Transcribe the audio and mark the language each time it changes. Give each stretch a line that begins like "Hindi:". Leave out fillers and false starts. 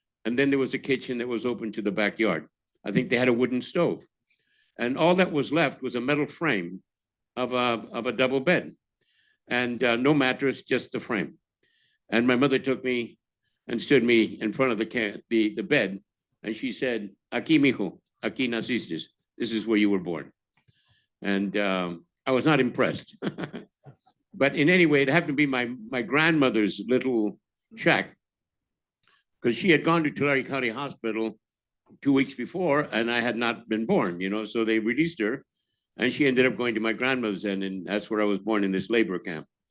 English: And then there was a kitchen that was open to the backyard. I think they had a wooden stove. And all that was left was a metal frame of a double bed. And no mattress, just the frame. And my mother took me and stood me in front of the bed. And she said,
Spanish: "Aquí, mijo, aquí naciste.
English: This is where you were born." And I was not impressed. But in any way, it happened to be my grandmother's little shack, because she had gone to Tulare County Hospital 2 weeks before, and I had not been born, you know, so they released her, and she ended up going to my grandmother's end, and that's where I was born, in this labor camp.